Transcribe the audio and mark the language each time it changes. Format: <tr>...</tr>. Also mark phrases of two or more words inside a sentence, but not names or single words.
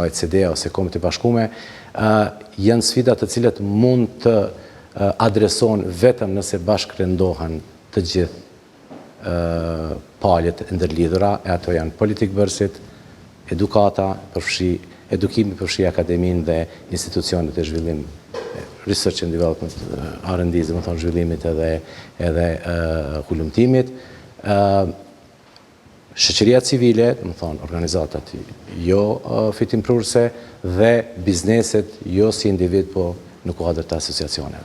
<sq>OECD ose Kombet e Bashkuara, janë sfida të cilat mund të adresohen vetëm nëse bashkërendohen të gjithë paljet ndërlidhura, e ato janë politik bërësit, edukata, edukimi përfshi akademin dhe institucionet e zhvillim,</sq> <en>research and development,</en> <sq>R&D, dhe më thonë zhvillimit edhe hulumtimit, shoqëria civile, dhe më thonë organizatat jo fitimprurse dhe bizneset jo si individ, po në kuadër të asociacioneve.</sq>